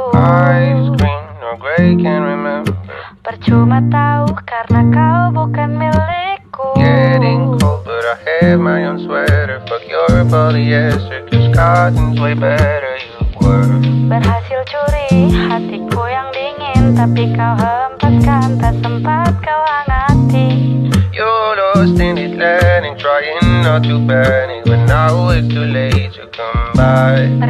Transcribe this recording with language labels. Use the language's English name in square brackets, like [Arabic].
[English] Eyes green or grey, can't remember. [Indonesian] Percuma tahu karena kau bukan milikku. [English] Getting cold, but I have my own sweater. Fuck your polyester, cause cotton's way better. You were [Indonesian] Berhasil curi hatiku yang dingin, tapi kau hempaskan, tak sempat kau hangati. [English] you're lost in this land and trying not to panic, but now it's too late to come back.